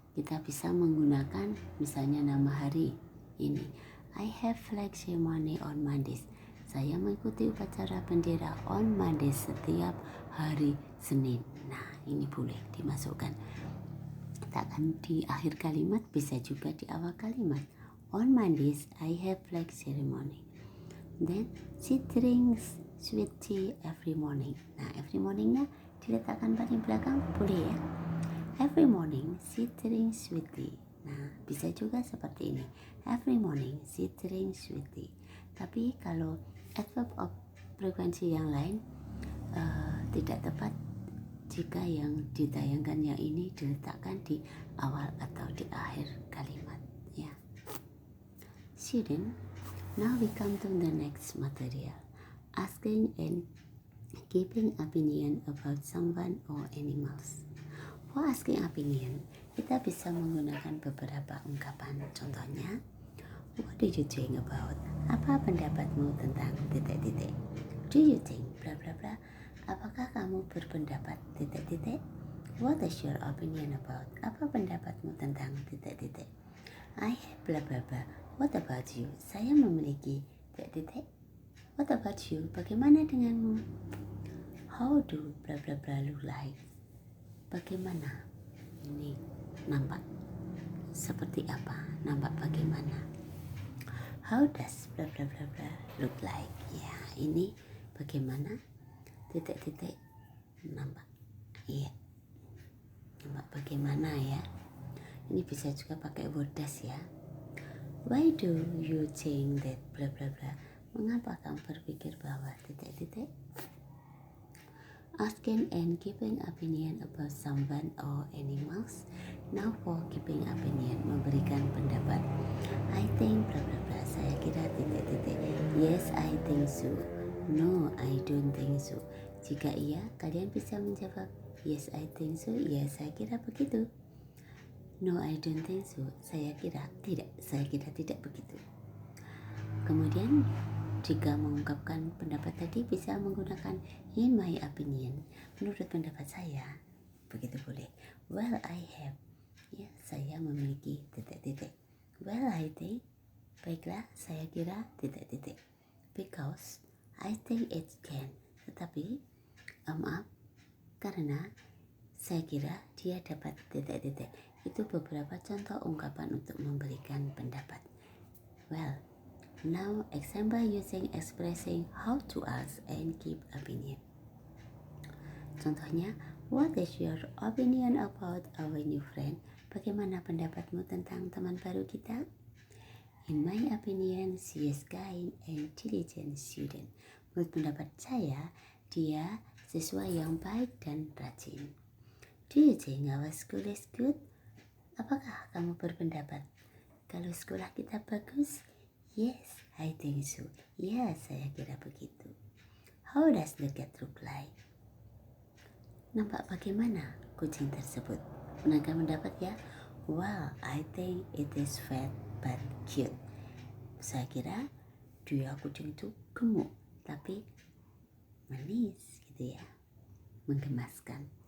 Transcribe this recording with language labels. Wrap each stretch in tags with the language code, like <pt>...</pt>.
<id>Kita bisa menggunakan misalnya nama hari ini.</id> <en>I have flag ceremony on Mondays.</en> <id>Saya mengikuti upacara bendera</id> <en>on Mondays</en> <id>setiap hari Senin. Nah, ini boleh dimasukkan. Letakkan di akhir kalimat, bisa juga di awal kalimat.</id> <en>On Mondays, I have flag ceremony. Then, she drinks sweet tea every morning.</en> <id>Nah, every morningnya diletakkan paling belakang, boleh ya.</id> <en>Every morning, she drinks sweet tea.</en> <id>Nah, bisa juga seperti ini.</id> <en>Every morning, she drinks sweet tea.</en> <id>Tapi kalau adverb of frekuensi yang lain tidak tepat, jika yang ditayangkan yang ini diletakkan di awal atau di akhir kalimat ya.</id> <en>Student, now we come to the next material. Asking and giving opinion about someone or animals. For asking opinion,</en> <id>kita bisa menggunakan beberapa ungkapan.</id> <en>Contohnya, what do you think about?</en> <id>Apa pendapatmu tentang titik-titik?</id> <en>Do you think bla bla bla?</en> <id>Apakah kamu berpendapat titik-titik?</id> <en>What is your opinion about?</en> <id>Apa pendapatmu tentang titik-titik?</id> <en>I have bla bla bla. What about you?</en> <id>Saya memiliki titik-titik.</id> <en>What about you?</en> <id>Bagaimana denganmu?</id> <en>How do bla bla bla look like?</en> <id>Bagaimana? Ini nampak seperti apa? Nampak bagaimana?</id> <en>How does bla bla bla bla look like?</en> <id>Ya, ini bagaimana? Titik-titik nampak. Iya. Nampak bagaimana ya? Ini bisa juga pakai word does ya.</id> <en>Why do you think that bla bla bla?</en> <id>Mengapa kamu berpikir bahwa titik-titik?</id> <en>Asking and giving opinion about someone or animals. Now for giving opinion,</en> <id>memberikan pendapat.</id> <en>I think bla bla bla.</en> <id>Saya kira titik-titik.</id> <en>Yes, I think so. No, I don't think so.</en> <id>Jika iya, kalian bisa menjawab</id> <en>yes, I think so.</en> <id>Ya, saya kira begitu.</id> <en>No, I don't think so.</en> <id>Saya kira tidak. Saya kira tidak begitu. Kemudian jika mengungkapkan pendapat tadi bisa menggunakan</id> <en>in my opinion.</en> <id>Menurut pendapat saya, begitu boleh.</id> <en>Well, I have.</en> <id>Ya, saya memiliki titik-titik.</id> <en>Well, I think.</en> <id>Baiklah, saya kira titik-titik.</id> <en>Because I think it can.</en> <id>Tetapi, maaf, karena saya kira dia dapat titik-titik. Itu beberapa contoh ungkapan untuk memberikan pendapat.</id> <en>Well, now example using expressing how to ask and give opinion. Contohnya, what is your opinion about our new friend?</en> <id>Bagaimana pendapatmu tentang teman baru kita?</id> <en>In my opinion, she is kind and diligent student.</en> <id>Menurut pendapat saya, dia siswa yang baik dan rajin.</id> <en>Do you think our school is good?</en> <id>Apakah kamu berpendapat kalau sekolah kita bagus?</id> <en>Yes, I think so.</en> <id>Ya, saya kira begitu.</id> <en>How does the cat look like?</en> <id>Nampak bagaimana kucing tersebut? Pernahkah mendapat ya?</id> <en>Well, I think it is fat but cute.</en> <id>Saya kira dia kucing itu gemuk tapi manis gitu ya, menggemaskan.</id>